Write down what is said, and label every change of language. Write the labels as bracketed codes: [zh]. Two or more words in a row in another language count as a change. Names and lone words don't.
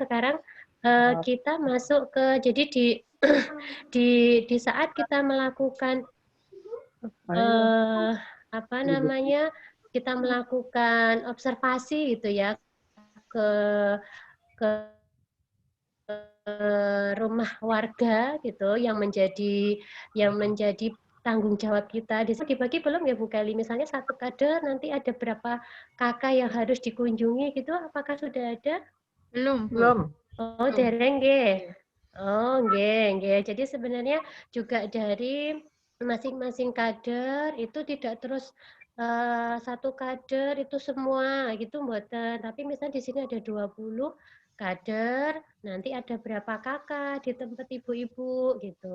[id] Sekarang kita masuk ke jadi di saat kita melakukan apa namanya, kita melakukan observasi gitu ya ke ke rumah warga gitu yang menjadi tanggung jawab kita. Dibagi belum ya Bu Kelly? Misalnya satu kader nanti ada berapa kakak yang harus dikunjungi gitu, apakah sudah ada? Belum, Bu. Belum. [jv] Oh, dereng nggih. Oh, nggih, nggih. [id] Jadi sebenarnya juga dari masing-masing kader itu tidak terus satu kader itu semua gitu mboten. Tapi misalnya di sini ada 20 kader, nanti ada berapa kakak di tempat ibu-ibu gitu.